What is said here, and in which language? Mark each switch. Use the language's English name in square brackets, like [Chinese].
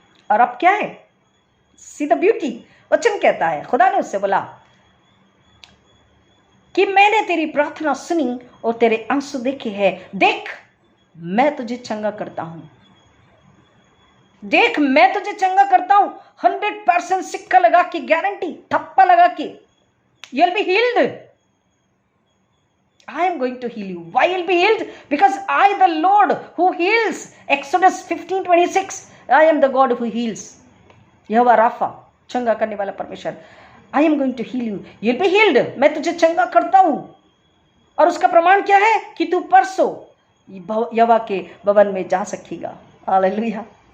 [Hindi] और अब क्या है, [English] See the beauty. [Hindi] वचन कहता है, खुदा ने उससे बोला कि मैंने तेरी प्रार्थना सुनी और तेरे आंसू देखे हैं। देख, मैं तुझे चंगा करता हूं। देख, मैं तुझे चंगा करता हूं। 100% सिक्का लगा के, गारंटी, थप्पा लगा के, [English] you'll be healed. I am going to heal you. Why you'll be healed? Because I, the Lord who heals. Exodus 15:26. I am the God who heals. [Hindi] Jehovah Rafa, चंगा करने वाला परमेश्वर। [English] I am going to heal you. You'll be healed. [Hindi] मैं तुझे चंगा करता हूं। और उसका प्रमाण क्या है कि तू परसों यहोवा के भवन में जा सकेगा। हालेलुया।